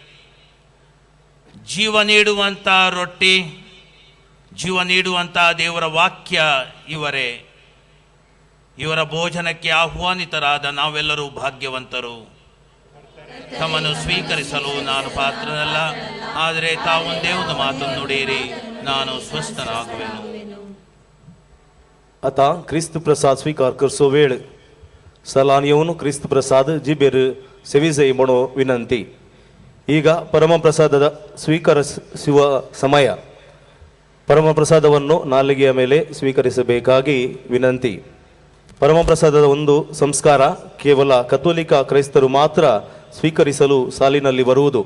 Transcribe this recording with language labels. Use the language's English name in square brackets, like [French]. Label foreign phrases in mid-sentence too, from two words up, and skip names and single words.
[Kannada] ಜೀವ ನೀಡುವಂಥ ರೊಟ್ಟಿ, ಜೀವ ನೀಡುವಂಥ ದೇವರ ವಾಕ್ಯ ಇವರೇ. ಇವರ ಭೋಜನಕ್ಕೆ ಆಹ್ವಾನಿತರಾದ ನಾವೆಲ್ಲರೂ ಭಾಗ್ಯವಂತರು. ತಮ್ಮನ್ನು ಸ್ವೀಕರಿಸಲು ನಾನು ಪಾತ್ರನಲ್ಲ, ಆದರೆ ತಾವೊಂದೇ ಒಂದು ಮಾತನ್ನು ನುಡಿಯಿರಿ, ನಾನು ಸ್ವಸ್ಥನಾಗುವೆನು. [Konkani] आता ख्रिस्त प्रसाद स्वीकार करसो वेळ सलान येऊन ख्रिस्त प्रसाद जिबेर सेविजई म्हणो विनंती. [Kannada] ಈಗ ಪರಮಪ್ರಸಾದದ ಸ್ವೀಕರಿಸುವ ಸಮಯ. ಪರಮಪ್ರಸಾದವನ್ನು ನಾಲಿಗೆಯ ಮೇಲೆ ಸ್ವೀಕರಿಸಬೇಕಾಗಿ ವಿನಂತಿ. ಪರಮಪ್ರಸಾದದ ಒಂದು ಸಂಸ್ಕಾರ ಕೇವಲ ಕಥೋಲಿಕ ಕ್ರೈಸ್ತರು ಮಾತ್ರ ಸ್ವೀಕರಿಸಲು ಸಾಲಿನಲ್ಲಿ ಬರುವುದು.